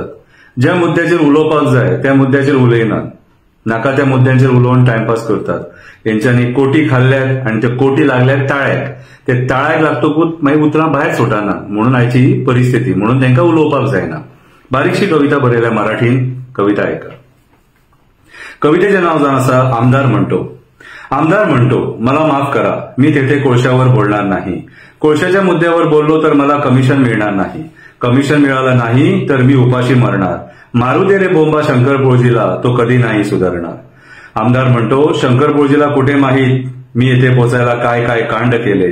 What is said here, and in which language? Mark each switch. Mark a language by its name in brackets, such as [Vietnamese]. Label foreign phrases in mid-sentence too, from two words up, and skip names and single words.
[Konkani] ज्या मुद्द्याचेर उलोवपाक जाय त्या मुद्द्याचेर उलयनात, नाका त्या मुद्द्यांचेर उलोवन टाइमपास करतात. हेंच्यांनी कोटी खाल्ल्यात आणि ते कोटी लागल्यात ताळ्याक. ते ताळ्याक लागतकूच मागीर उतरां भायर सोडना. म्हणून आयची परिस्थिती, म्हणून तांकां उलोवपाक जायना. बारीकशी कविता बरयल्या मराठीन, कविता ऐका. कवितेचे नाव जावन आसा आमदार म्हणतो. [Marathi] आमदार म्हणतो, मला माफ करा, मी तेथे कोळशावर बोलणार नाही. कोळशाच्या मुद्द्यावर बोललो तर मला कमिशन मिळणार नाही. कमिशन मिळालं नाही तर मी उपाशी मरणार. मारू दे रे बोंबा शंकरपोळजीला, तो कधी नाही सुधारणार. आमदार म्हणतो, शंकरपोळजीला कुठे माहीत मी येथे पोचायला काय काय कांड केले.